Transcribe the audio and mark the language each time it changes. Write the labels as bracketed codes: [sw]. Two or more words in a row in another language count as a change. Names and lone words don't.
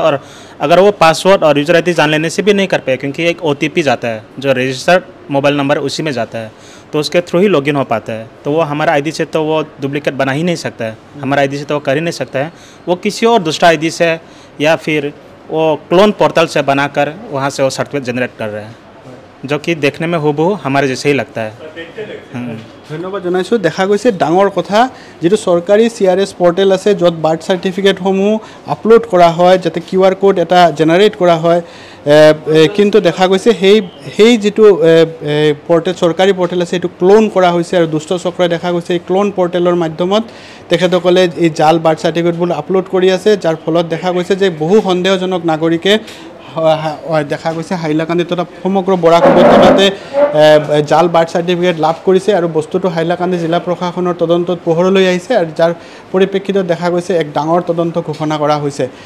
[hi] और अगर वो पासवर्ड और [en] user ID [hi] जान लेने से भी नहीं कर पाए, क्योंकि एक OTP जाता है जो [en] registered mobile number [hi] उसी में जाता है, तो उसके थ्रू ही लॉगिन हो पाता है। तो वो हमारा ID से तो वो डुप्लीकेट बना ही नहीं सकता है, हमारा ID से तो वो कर ही नहीं सकता है। वो किसी और दूसरा ID से या फिर वो [en] clone portal [hi] से बनाकर वहाँ से वो [en] certificate generate [hi] कर रहे हैं, जो कि देखने में हुबहू हमारे जैसे ही लगता है। [as] ধন্যবাদ জনাইছোঁ। দেখা গৈছে ডাঙৰ কথা, যিটো চৰকাৰী [en] CRS portal [as] আছে য'ত [en] birth certificates upload [as] কৰা হয়, যাতে [en] QR code [as] এটা জেনেৰেট কৰা হয়, কিন্তু দেখা গৈছে সেই যিটো পৰ্টেল চৰকাৰী পৰ্টেল আছে সেইটো ক্লোন কৰা হৈছে আৰু দুষ্ট চক্ৰই দেখা গৈছে এই [en] clone portal [as] মাধ্যমত তেখেতসকলে এই জাল [en] birth certificates upload [as] কৰি আছে, যাৰ ফলত দেখা গৈছে যে বহু সন্দেহজনক নাগৰিকে দেখা গৈছে হাইলাকান্দিত সমগ্ৰ বৰাক উপত্যকাতে জাল [en] birth certificate [as] লাভ কৰিছে আৰু বস্তুটো হাইলাকান্দি জিলা প্ৰশাসনৰ তদন্তত পোহৰলৈ আহিছে আৰু যাৰ পৰিপ্ৰেক্ষিতত দেখা গৈছে এক ডাঙৰ তদন্ত ঘোষণা কৰা হৈছে।